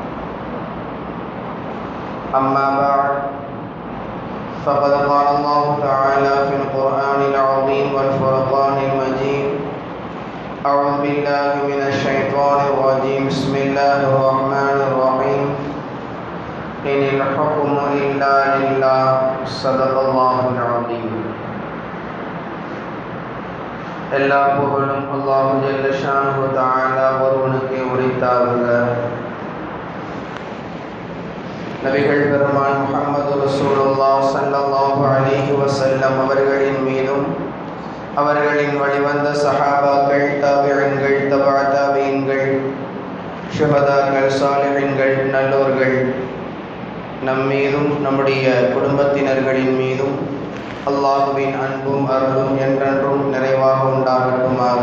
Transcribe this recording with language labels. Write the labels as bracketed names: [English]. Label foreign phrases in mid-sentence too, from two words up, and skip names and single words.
[Arabic] أما بعد فقد قال الله تعالى في القرآن العظيم والفرقان المجيد أعوذ بالله من الشيطان الرجيم بسم الله الرحمن الرحيم إن الحكم إلا لله صدق الله العظيم [Tamil] எல்லா புகழும் [Arabic] அல்லாஹ் جل شأنه تعالى [Tamil] ஒருவனுக்கே உரித்தாகுக. நபிகள் பெருமான் முஹம்மது [Arabic] رسول الله صلى الله عليه وسلم [Tamil] அவர்களின் மீதும் அவர்களின் வழிவந்த சஹாபாக்கள், தாபிஈன்கள், தபஅ தாபிஈன்கள், ஷுஹதாக்கள், சாலிஹீன்கள், நல்லோர்கள் நம் மீதும் நம்முடைய குடும்பத்தினர்களின் மீதும் அல்லாஹுவின் அன்பும் அருளும் என்றென்றும் நிறைவாக உண்டாகட்டுமாக.